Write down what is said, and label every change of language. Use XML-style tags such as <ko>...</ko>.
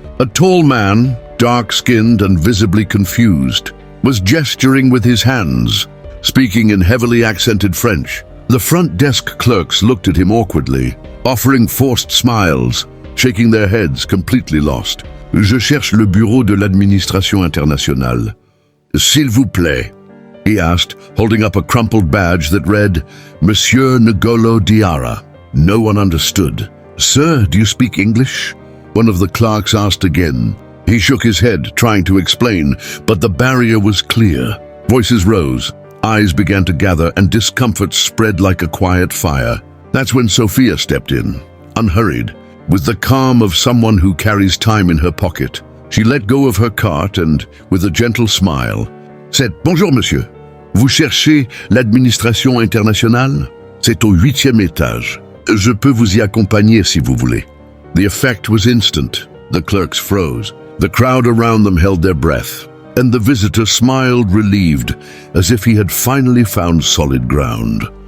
<en>A tall man, dark-skinned and visibly confused, was gesturing with his hands, speaking in heavily accented French. The front desk clerks looked at him awkwardly, offering forced smiles, shaking their heads, completely lost.</en> <fr>Je cherche le bureau de l'administration internationale. S'il vous plaît,</fr> <en>he asked, holding up a crumpled badge that read, Monsieur Ngolo Diarra. No one understood. Sir, do you speak English? One of the clerks asked again. He shook his head, trying to explain, but the barrier was clear. Voices rose, eyes began to gather, and discomfort spread like a quiet fire. That's when Sofia stepped in, unhurried, with the calm of someone who carries time in her pocket. She let go of her cart and, with a gentle smile, said,</en> <fr>Bonjour, monsieur. Vous cherchez l'administration internationale? C'est au 8e étage. Je peux vous y accompagner si vous voulez.</fr> <en>The effect was instant. The clerks froze. The crowd around them held their breath, and the visitor smiled relieved, as if he had finally found solid ground.</en>